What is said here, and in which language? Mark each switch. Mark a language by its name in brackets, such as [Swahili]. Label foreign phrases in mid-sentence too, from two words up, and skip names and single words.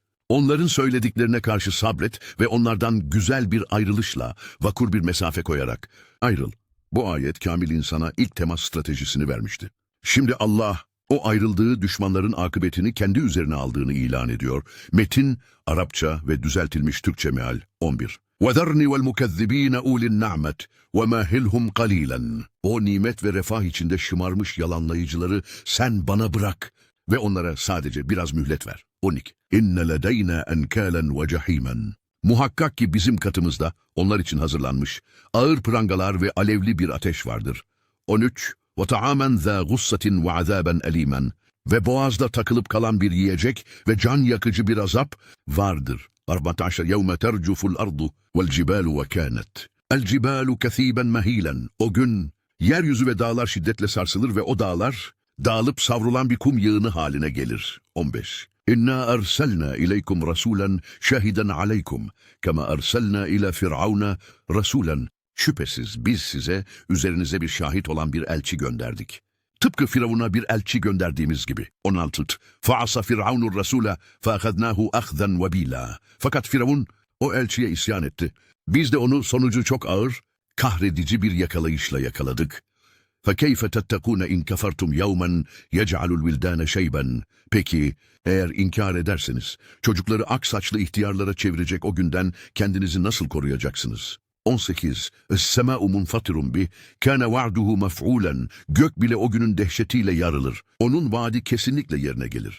[Turkish] Onların söylediklerine karşı sabret ve onlardan güzel bir ayrılışla, vakur bir mesafe koyarak ayrıl. Bu ayet kamil insana ilk temas stratejisini vermişti. Şimdi Allah o ayrıldığı düşmanların akıbetini kendi üzerine aldığını ilan ediyor. Metin, Arapça ve düzeltilmiş Türkçe meal 11. [Arabic] وَذَرْنِ وَالْمُكَذِّب۪ينَ اُولِ النَّعْمَةِ وَمَهِلْهُمْ قَلِيلًا. [Turkish] O nimet ve refah içinde şımarmış yalanlayıcıları sen bana bırak ve onlara sadece biraz mühlet ver. 12. [Arabic] اِنَّ لَدَيْنَا اَنْكَالًا وَجَح۪يمًا. [Turkish] Muhakkak ki bizim katımızda onlar için hazırlanmış ağır prangalar ve alevli bir ateş vardır. 13. [Arabic] وَطَعَامًا ذَا غُصَّةٍ وَعَذَابًا أَل۪يمًا. [Turkish] Ve boğazda takılıp kalan bir yiyecek ve can yakıcı bir azap vardır. [Arabic] 14 يَوْمَ تَرْجُفُ الْأَرْضُ وَالْجِبَالُ وَكَانَتْ الْجِبَالُ كَثِيبًا مَه۪يلًا. [Turkish] O gün yeryüzü ve dağlar şiddetle sarsılır ve o dağlar dağılıp savrulan bir kum yığını haline gelir. 15. [Arabic] إنا أرسلنا إليكم رسولا شاهدا عليكم كما أرسلنا إلى فرعون رسولا. [Turkish] Şüphesiz biz size üzerinize bir şahit olan bir elçi gönderdik. Tıpkı Firavun'a bir elçi gönderdiğimiz gibi. 16. [Arabic] فعصى فرعون الرسول فأخذناه أخذا وبيلا. [Turkish] Fakat Firavun o elçiye isyan etti. Biz de onu sonucu çok ağır, kahredici bir yakalayışla yakaladık. [Arabic] فَكَيْفَ تَتَّقُونَ اِنْ كَفَرْتُمْ يَوْمًا يَجْعَلُ الْوِلْدَانَ شَيْبًا. [Turkish] Peki, eğer inkar ederseniz, çocukları ak saçlı ihtiyarlara çevirecek o günden kendinizi nasıl koruyacaksınız? 18. [Arabic] السماء منفطر به كان وعده مفعولا. [Turkish] Gök bile o günün dehşetiyle yarılır. Onun vaadi kesinlikle yerine gelir.